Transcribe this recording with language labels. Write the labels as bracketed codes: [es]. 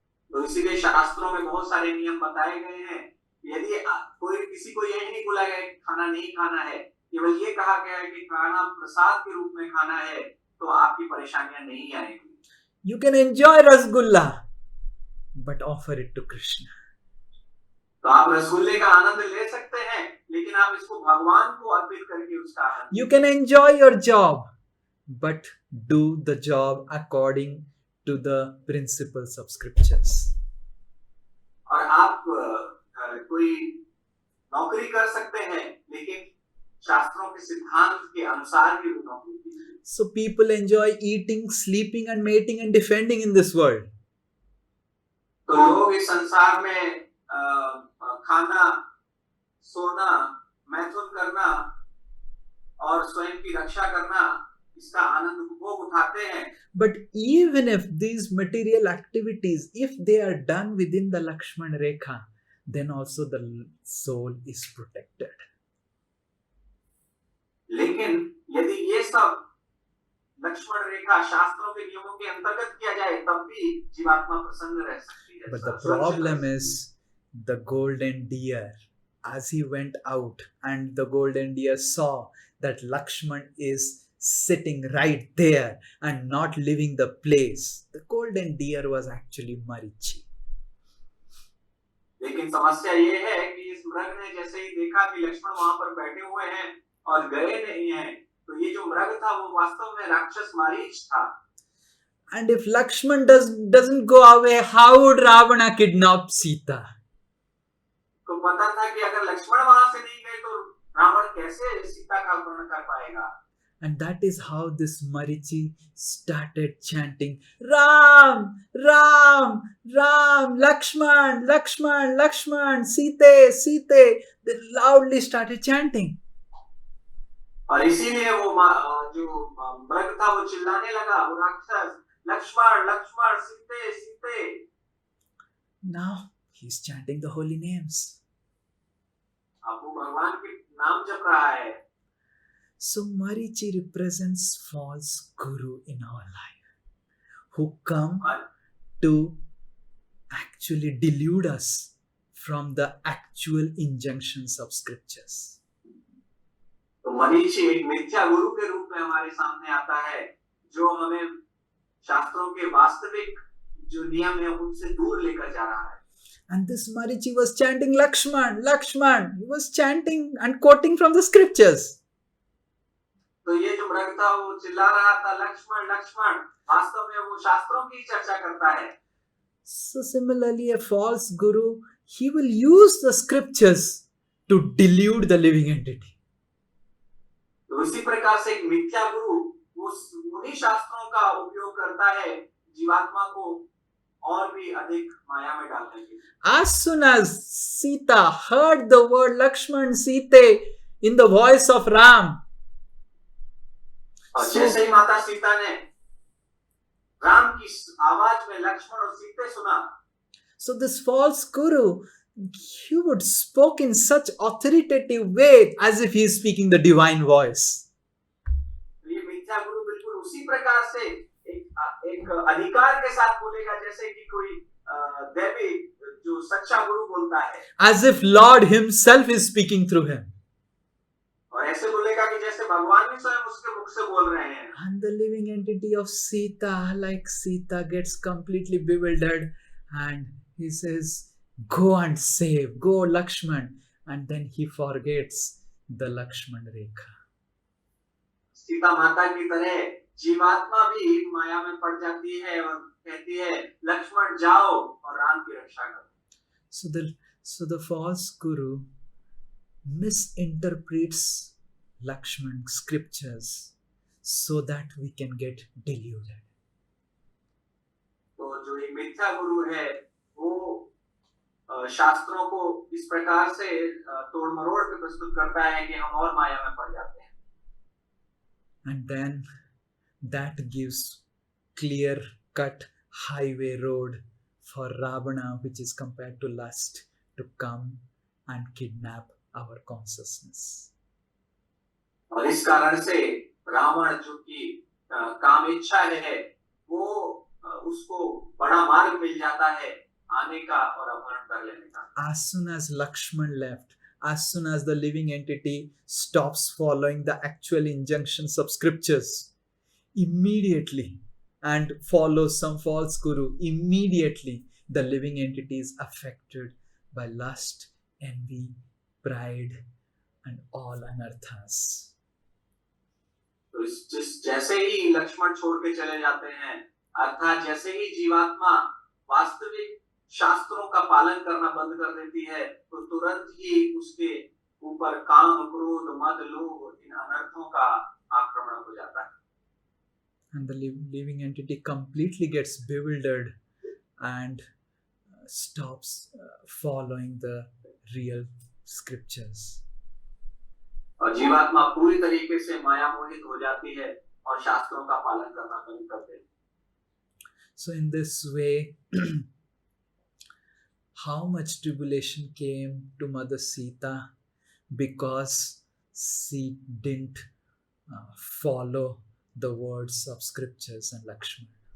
[hi] तो इसीलिए शास्त्रों में बहुत सारे नियम बताए गए हैं. यदि किसी को यही नहीं बोला गया कि खाना नहीं खाना है, केवल ये कहा गया है कि खाना प्रसाद के रूप में खाना है, तो आपकी परेशानियां नहीं आएगी. [en] You can enjoy rasgulla, but offer it to Krishna. [hi] तो आप रसगुल्ले का आनंद ले सकते हैं, लेकिन आप इसको भगवान को अर्पित करके उसका आनंद. [en] You can enjoy your job, but do the job according to the principles of scriptures. [hi] और आप कोई नौकरी कर सकते हैं, लेकिन शास्त्रों के सिद्धांत के अनुसार ही वो नौकरी कीजिए। [en] So people enjoy eating, sleeping, and mating and defending in this world. [hi] तो लोग इस संसार में खाना, सोना, मैथुन करना और स्वयं की रक्षा करना, इसका आनंद उपभोग उठाते हैं। [en] But even if these material activities, if they are done within the Lakshman Rekha, then also the soul is protected. [hi] लेकिन यदि ये सब लक्ष्मण रेखा शास्त्रों के नियमों के अंतर्गत किया जाए, तब भी जीवात्मा प्रसन्न रह सकती है। [en] But the problem is the golden deer, as he went out and the golden deer saw that Lakshman is sitting right there and not leaving the place. The golden deer was actually Marichi. [hi] लेकिन समस्या ये है कि इस मृग ने जैसे ही देखा कि लक्ष्मण वहां पर बैठे हुए हैं और गए नहीं हैं, तो ये जो मृग था वो वास्तव में राक्षस मारीच था। [en] And if Lakshman doesn't go away, how would Ravana kidnap Sita? [hi] तो पता था कि अगर लक्ष्मण वहां से नहीं गए तो रावण कैसे सीता का अपहरण कर पाएगा। [en] And that is how this Marichi started chanting, Ram, Ram, Ram, Lakshman, Lakshman, Lakshman, Sita, Sita. They loudly started chanting. [hi] और इसीलिए वो जो मृग था वो चिल्लाने लगा, वो राक्षस, लक्ष्मण, लक्ष्मण, सीते, सीते। [en] Now he's chanting the holy names. [hi] अब वो भगवान के नाम जप रहा है। [en] So Marichi represents false guru in our life, who come to actually delude us from the actual injunctions of scriptures. [hi] तो मनीषी एक मिथ्या गुरु के रूप में हमारे सामने आता है, जो हमें शास्त्रों के वास्तविक जो नियम है उनसे दूर लेकर जा रहा है। [en] And this Marichi was chanting Lakshman, Lakshman. He was chanting and quoting from the scriptures. [hi] तो ये जो मृग था वो चिल्ला रहा था, लक्ष्मण, लक्ष्मण। वास्तव में वो शास्त्रों की चर्चा करता है। [en] So similarly, a false guru, he will use the scriptures to delude the living entity. [hi] तो इसी प्रकार से एक मिथ्या गुरु उन्हीं शास्त्रों का उपयोग करता है जीवात्मा को और भी अधिक माया में डालने के लिए। [en] As soon as Sita heard the word Lakshman, Sita in the voice of Ram, [hi] और जैसे ही माता सीता ने राम की आवाज में लक्ष्मण और सीते सुना, [en] so this false guru, he would spoke in such authoritative way as if he is speaking the divine voice. [hi] ये मिथ्या गुरु बिल्कुल उसी प्रकार से एक अधिकार के साथ बोलेगा जैसे कि कोई देवी जो सच्चा गुरु बोलता है, [en] as if Lord himself is speaking through him. [hi] और ऐसे बोलेगा कि जैसे भगवान भी स्वयं उसके मुख से बोल रहे हैं। [en] And the living entity of Sita, like Sita, gets completely bewildered and he says, go and save, go Lakshman. And then he forgets the Lakshman Rekha. [hi] Sita माता की तरह जीवात्मा भी माया में पड़ जाती है और कहती है, लक्ष्मण जाओ और राम की रक्षा करो। [en] So the false guru misinterprets Lakshman scriptures so that we can get deluded. [hi] तो जो एक मिथ्या गुरु है वो शास्त्रों को इस प्रकार से तोड़ मरोड़ के प्रस्तुत करता है कि हम और माया में पड़ जाते हैं। [en] And then that gives clear cut highway road for Ravana, which is compared to lust, to come and kidnap our consciousness. [hi] और इस कारण से रावण जो कि काम इच्छा है वो उसको बड़ा मार्ग मिल जाता है आने का और अपहरण कर लेने का। [en] As soon as Lakshman left, as soon as the living entity stops following the actual injunctions of scriptures, immediately, and follows some false guru, immediately the living entity is affected by lust, envy, pride, and all anarthas. [hi] तो जैसे ही लक्ष्मण छोड़ के चले जाते हैं, अर्थात जैसे ही जीवात्मा वास्तविक शास्त्रों का पालन करना बंद कर देती है, तो तुरंत ही उसके ऊपर काम, क्रोध, मद, लोभ, इन अनर्थों का आक्रमण हो जाता है। [en] And the living entity completely gets bewildered and stops following the real scriptures. [hi] और जीवात्मा पूरी तरीके से माया मोहित हो जाती है और शास्त्रों का पालन करना बंद कर देती है। [en] So in this way, how much tribulation came to Mother Sita because she didn't follow the words of scriptures and Lakshman.